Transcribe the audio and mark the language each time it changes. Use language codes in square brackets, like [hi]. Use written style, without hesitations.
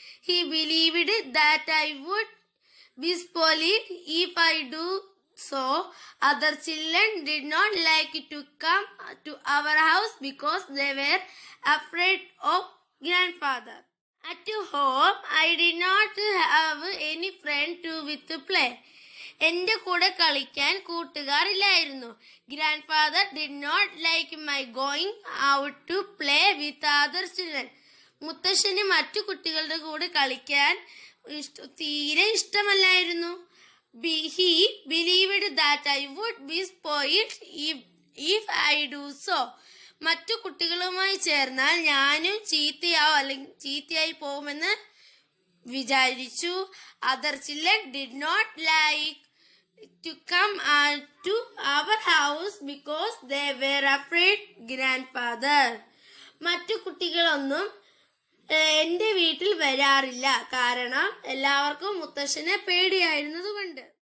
[en] He believed that I would be spoiled if I do so. Other children did not like to come to our house because they were afraid of grandfather. At home, I did not have any friend to play. [ml] എന്റെ കൂടെ കളിക്കാൻ കൂട്ടുകാരില്ലായിരുന്നു. [en] Grandfather did not like my going out to play with other children. [ml] മുത്തശ്ശന് മറ്റു കുട്ടികളുടെ കൂടെ കളിക്കാൻ തീരെ ഇഷ്ടമല്ലായിരുന്നു. [en] He believed that I would be spoiled if I do so. [ml] മറ്റു കുട്ടികളുമായി ചേർന്നാൽ ഞാനും ചീത്തയായി പോകുമെന്ന് വിചാരിച്ചു. [en] Other children did not like to come to our house because they were afraid grandfather. [ml] മറ്റു കുട്ടികളൊന്നും എന്റെ വീട്ടിൽ വരാറില്ല, കാരണം എല്ലാവർക്കും മുത്തശ്ശനെ പേടിയായിരുന്നതുകൊണ്ട്.